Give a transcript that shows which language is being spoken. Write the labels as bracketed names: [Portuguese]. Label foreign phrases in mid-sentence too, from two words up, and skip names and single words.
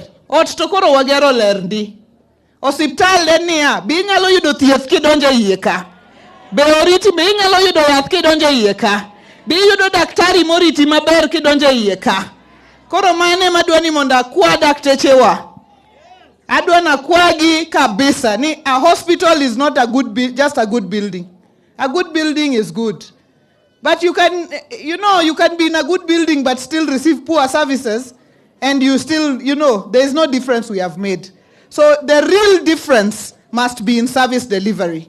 [Luo (Kenya and Tanzania)] Ot to koro wagero lerndi. Osiptal en niya, bi nyalo yudo thieth kidonjo iye ka. Be oriti be nyalo yudo yath kidonjo iye ka. Bi yudo daktari moriti maber kidonjo iye ka. Koro mane madwa ni mondo akwa dakteche wa. Adwa na kwagi kabisa. [English] A hospital is not just a good building. A good building is good. But you can be in a good building but still receive poor services, and you still, there is no difference we have made. So the real difference must be in service delivery.